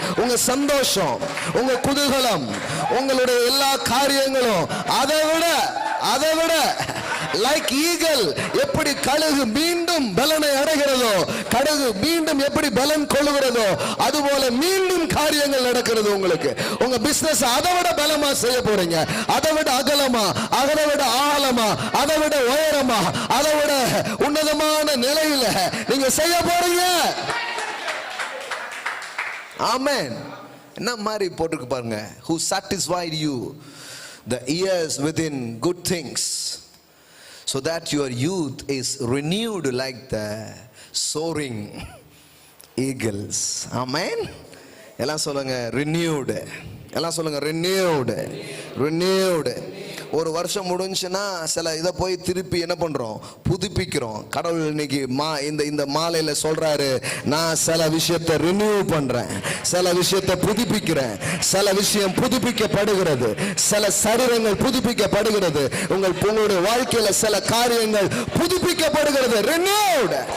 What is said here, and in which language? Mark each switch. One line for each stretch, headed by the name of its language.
Tamil: உங்க சந்தோஷம், உங்க குதூகலம், உங்களுடைய எல்லா காரியங்களும் அதை விட லைக் ஈகிள், எப்படி கழுகு மீண்டும் பலனை அடைகிறதோ, கழுகு மீண்டும் எப்படி பலன் கொள்ளுகிறதோ, அதுபோல மீண்டும் காரியங்கள் நடக்கிறது உங்களுக்கு. உங்க பிசினஸ் அதை விட பலமா செய்ய போறீங்க, அதை விட அகலமா, அதை விட ஆழமா, அதை விட உயரமா, அதை விட உன்னதமான நிலையில நீங்க செய்ய போறீங்க. ஆமென். என்ன மாதிரி போட்டுருக்கு பாருங்க,
English: who satisfied you the years within good things, so that your youth is renewed like the soaring eagles. Amen.
Tamil: எல்லாம் சொல்லுங்க renewed. எல்லாம் சொல்லுங்க renewed. renewed. ஒரு வருஷம் முடிஞ்சுன்னா சில இதை போய் திருப்பி என்ன பண்றோம்? புதுப்பிக்கிறோம். கடவுள் இன்னைக்கு இந்த மாலையில சொல்றாரு, நான் சில விஷயத்தை ரினியூ பண்றேன், சில விஷயத்தை புதுப்பிக்கிறேன், சில விஷயம் புதுப்பிக்கப்படுகிறது, சில சரீரங்கள் புதுப்பிக்கப்படுகிறது, உங்களுடைய வாழ்க்கையில சில காரியங்கள் புதுப்பிக்கப்படுகிறது. renewed.